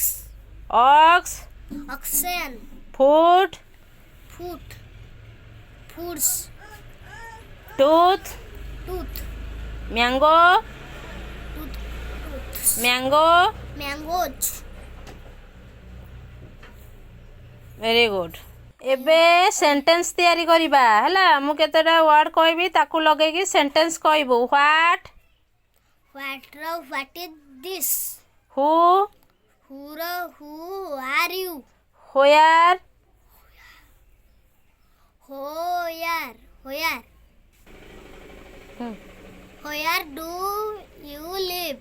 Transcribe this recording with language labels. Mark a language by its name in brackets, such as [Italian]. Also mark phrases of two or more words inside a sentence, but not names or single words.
[English] Bags. Oxen. ଫୁଟ୍ Foods. ଟୁଥ୍ Tooth. ମ୍ୟାଙ୍ଗୋ Mangoes. very good [Odia] ଏବେ ସେଣ୍ଟେନ୍ସ ତିଆରି କରିବା ହେଲା ମୁଁ କେତେଟା ୱାର୍ଡ କହିବି ତାକୁ ଲଗେଇକି ସେଣ୍ଟେନ୍ସ କହିବୁ [English] What is this? who Who are you? where Where do you live?